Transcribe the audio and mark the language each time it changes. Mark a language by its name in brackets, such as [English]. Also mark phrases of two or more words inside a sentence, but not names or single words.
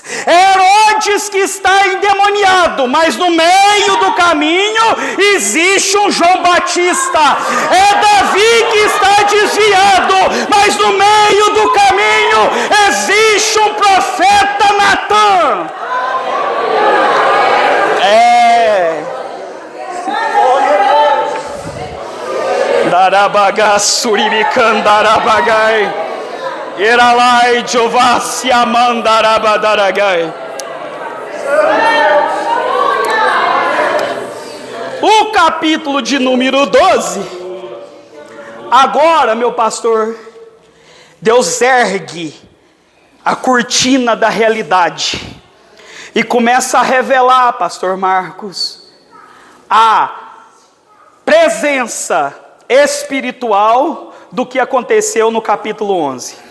[Portuguese] É Herodes que está endemoniado, mas no meio do caminho existe um João Batista. É Davi que está desviado, mas no meio do caminho existe um profeta Natan. Darabaga suribicandarabagai. Eralai jovassia mandarabadaragai. O capítulo de número 12. Agora, meu pastor, Deus ergue a cortina da realidade e começa a revelar, pastor Marcos, a presença espiritual do que aconteceu no capítulo 11.